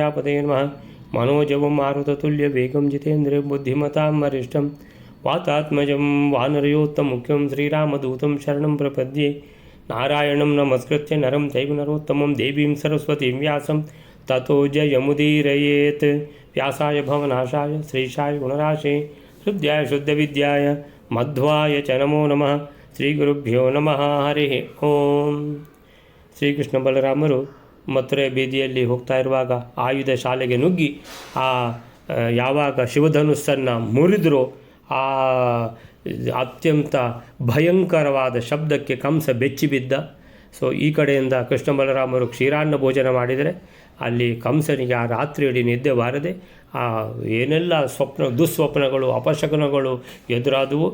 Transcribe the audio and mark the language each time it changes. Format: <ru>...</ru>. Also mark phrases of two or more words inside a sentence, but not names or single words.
<sa>पते नमः मनोजवं मारुततुल्यवेगं जितेन्द्रियं बुद्धिमतां वरिष्ठं वातात्मजं वानरयोत्तममुख्यं श्रीरामदूतं शरणं प्रपद्ये नारायणं नमस्कृत्य नरं चैव नरोत्तमं देवीं सरस्वतीं व्यासं ततो जयमुदीरयेत् व्यासाय भवनाशाय श्रीशाय गुणराशे शुद्धाय शुद्धविद्याय मध्वाय च नमो नमः श्रीगुरुभ्यो नमः हरि ॐ.</sa> <kn>ಶ್ರೀಕೃಷ್ಣ ಬಲರಾಮರು ಮಥುರೆ ಬೀದಿಯಲ್ಲಿ ಹೋಗ್ತಾ ಇರುವಾಗ ಆಯುಧ ಶಾಲೆಗೆ ನುಗ್ಗಿ ಯಾವಾಗ ಶಿವಧನುಸ್ಸನ್ನು ಮುರಿದ್ರೋ ಆ ಅತ್ಯಂತ ಭಯಂಕರವಾದ ಶಬ್ದಕ್ಕೆ ಕಂಸ ಬೆಚ್ಚಿಬಿದ್ದ. ಸೊ ಈ ಕಡೆಯಿಂದ ಕೃಷ್ಣ ಬಲರಾಮರು ಕ್ಷೀರಾನ್ನ ಭೋಜನ ಮಾಡಿದರೆ ಅಲ್ಲಿ ಕಂಸನಿಗೆ ಆ ರಾತ್ರಿಯಲ್ಲಿ ನಿದ್ದೆ ಬಾರದೆ ಏನೆಲ್ಲ ದುಸ್ವಪ್ನಗಳು ಅಪಶಕನಗಳು ಎದುರಾದವು.</kn>